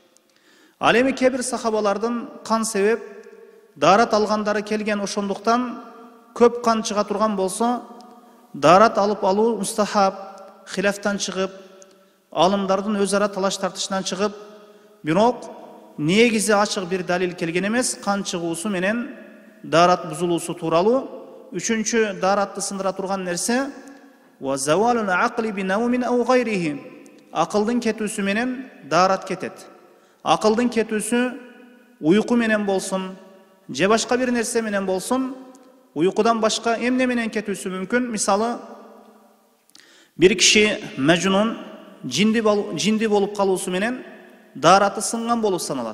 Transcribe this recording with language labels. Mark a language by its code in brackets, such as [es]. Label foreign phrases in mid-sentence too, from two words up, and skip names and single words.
[ky] Ал эми кебир сахабалардын кан себеп дарат алгандары келген, ошондуктан көп кан чыга турган болсо, дарат алып алуу мустахаб, хилафтан чыгып, алымдардын өз ара талаш тартышынан чыгып, бирок негизи ачык бир далил келген эмес. Кан чыгуусу менен дарат бузулуусу тууралуу. Үчүнчү даратты сындыра турган нерсе [ar] وزوال العقل بنوم أو غيره. [ky] Акылдын кетүүсү менен дарат кетет. Акылдын кетүүсү уйку менен болсун, же башка бир нерсе менен болсун, уйкудан башка эмне менен кетүүсү мүмкүн. Мисалы, бир киши мәжнун, жинди болуп калуусу менен дараты сынган болуп саналат.